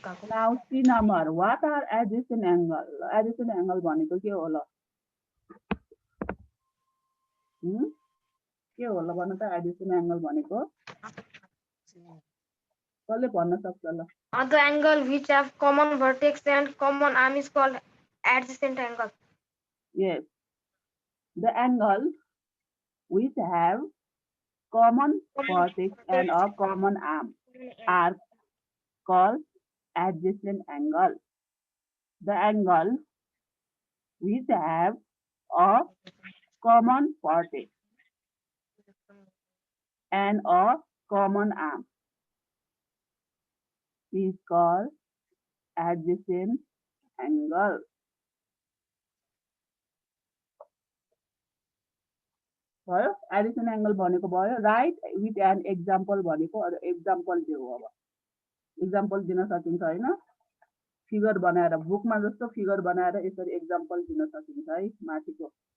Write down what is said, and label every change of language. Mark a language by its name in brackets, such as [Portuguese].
[English] Now C number what are adjacent angle [Nepali] adjacent angle भनेको के हो ल के हो ल भन्न त adjacent angle भनेको कसले भन्न सक्छ ल [English] The angle which have common vertex and common arm is called adjacent angle. Yes, the angle which have common vertex and a common arm are called adjacent angle. The angle which have a common vertex and a common arm is called adjacent angle. [Nepali] भयो Edison angle भनेको भयो right with an example भनेको example के हो अब example दिन सकिन्छ हैन फिगर बनाएर बुकमा जस्तो फिगर बनाएर यसरी एक्जाम्पल दिन सकिन्छ है माथिको